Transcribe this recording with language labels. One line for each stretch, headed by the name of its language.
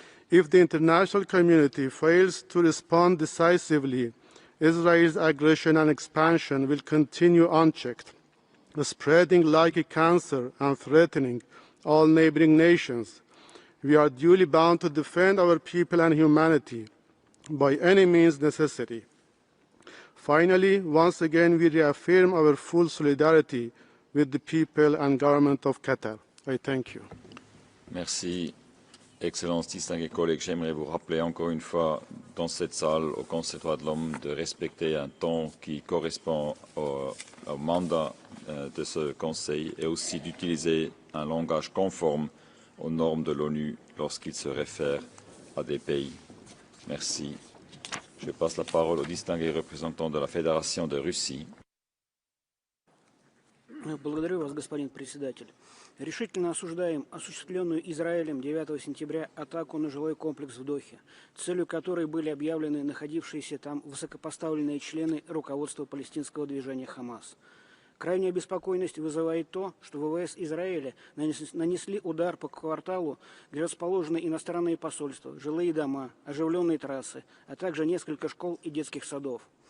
English: If the international community fails to respond decisively, Israel's aggression and expansion will continue unchecked, spreading like a cancer and threatening all neighboring nations. We are duly bound to defend our people and humanity by any means necessary. Finally, once again, we reaffirm our full solidarity with the people and government of Qatar. I thank you.
French: Merci. Excellences, distingués collègues, j'aimerais vous rappeler encore une fois dans cette salle au Conseil des droits de l'homme de respecter un temps qui correspond au mandat de ce Conseil et aussi d'utiliser un langage conforme aux normes de l'ONU lorsqu'il se réfère à des pays. Merci. Je passe la parole au distingué représentant de la Fédération de Russie.
Russian: Благодарю вас, господин председатель. Решительно осуждаем осуществленную Израилем 9 сентября атаку на жилой комплекс в Дохе, целью которой были объявлены находившиеся там высокопоставленные члены руководства палестинского движения «Хамас». Крайняя обеспокоенность вызывает то, что ВВС Израиля нанесли удар по кварталу, где расположены иностранные посольства, жилые дома, оживленные трассы, а также несколько школ и детских садов.